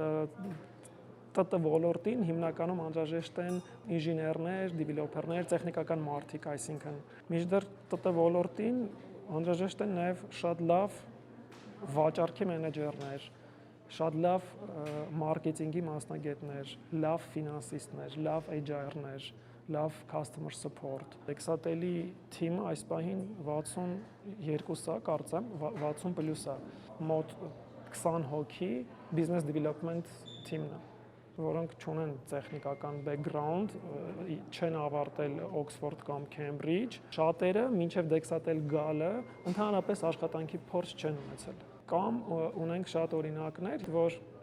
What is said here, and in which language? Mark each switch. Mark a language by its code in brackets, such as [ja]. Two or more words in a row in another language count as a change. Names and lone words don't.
[hy] ՏՏ ոլորտին հիմնականում անհրաժեշտ են ինժեներներ, դիվելոպերներ, տեխնիկական մարդիկ, այսինքն մինչդեռ ՏՏ ոլորտին անհրաժեշտ են նաև շատ լավ վաճառքի մենեջերներ, շատ լավ մարքեթինգի մասնագետներ, լավ ֆինանսիստներ, լավ HR-ներ, լավ [en] customer support։ [hy] Dexatel-ի թիմը այս պահին 62-ա, կարծեմ, 60+ է, մոտ 20 հոգի [en] business development [hy] թիմն է։ որոնք չունեն տեխնիկական background, չեն ավարտել Oxford կամ Cambridge, շատերը մինչև Dexatel գալը ընդհանրապես աշխատանքի փորձ չեն ունեցել։ Կամ ունենք շատ օրինակներ, որ